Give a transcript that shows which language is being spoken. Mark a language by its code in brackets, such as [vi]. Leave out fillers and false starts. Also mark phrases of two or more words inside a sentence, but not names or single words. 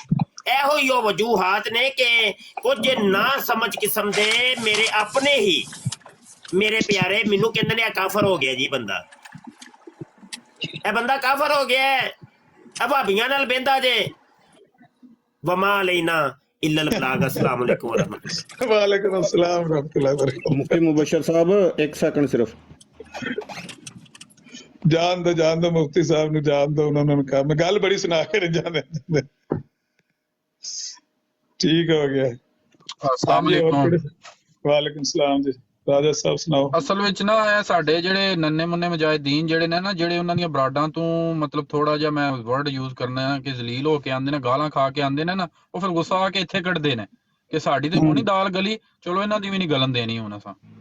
[pa] ਇਹੋ ਹੀ ਉਹ ਵਜੂਹਾਤ ਨੇ ਕਿ ਕੁਝ ਨਾ ਸਮਝ ਕਿਸਮ ਦੇ ਮੇਰੇ ਆਪਣੇ ਹੀ ਮੇਰੇ ਪਿਆਰੇ ਮੈਨੂੰ ਕਹਿੰਦੇ ਨੇ ਕਾਫਰ ਹੋ ਗਿਆ ਜੀ ਬੰਦਾ, ਇਹ ਬੰਦਾ ਕਾਫਰ ਹੋ ਗਿਆ, ਇਹ ਭਾਬੀਆਂ ਨਾਲ ਬਹਿੰਦਾ ਜੇ। [ar] وما علينا إلا البلاغ. السلام عليكم رحمة الله. وعليكم السلام رحمة الله وبركاته. [ur] مفتی مبشر صاحب ایک سیکنڈ صرف [pa] ਜਾਣ ਦੋ ਮੁਫਤੀ ਸਾਹਿਬ ਨੂੰ ਜਾਣ ਦੋ, ਉਹਨਾਂ ਨੂੰ ਕੰਮ ਗੱਲ ਬੜੀ ਸੁਣਾ ਕੇ ਜਾਂਦੇ। ਠੀਕ ਹੋ ਗਿਆ। [ar] السلام عليكم. وعليكم سلام [pa] ਜੀ। ਰਾਜਾ ਸਾਹਿਬ ਸੁਣਾਓ। ਅਸਲ ਵਿੱਚ ਨਾ ਇਹ ਸਾਡੇ ਜਿਹੜੇ ਨੰਨੇ ਮੁੰਨੇ ਮੁਜਾਹਿਦੀਨ ਜਿਹੜੇ ਨੇ ਨਾ, ਜਿਹੜੇ ਉਹਨਾਂ ਦੀਆਂ ਬਰਾਡਾਂ ਤੋਂ ਮਤਲਬ ਥੋੜਾ ਜਿਹਾ ਮੈਂ [en] word use [pa] ਕਰਨਾ ਹੈ ਕਿ ਜ਼ਲੀਲ ਹੋ ਕੇ ਆਉਂਦੇ ਨੇ, ਗਾਲਾਂ ਖਾ ਕੇ ਆਉਂਦੇ ਨੇ ਨਾ, ਉਹ ਫਿਰ ਗੁੱਸਾ ਆ ਕੇ ਇੱਥੇ ਕੱਢਦੇ ਨੇ ਕਿ ਸਾਡੀ ਤੇ ਹੋਣੀ ਦਾਲ ਗਲੀ, ਚਲੋ ਇਹਨਾਂ ਦੀ ਵੀ ਨਹੀਂ ਗਲਨ ਦੇਣੀ ਹੁਣ ਅਸਾਂ।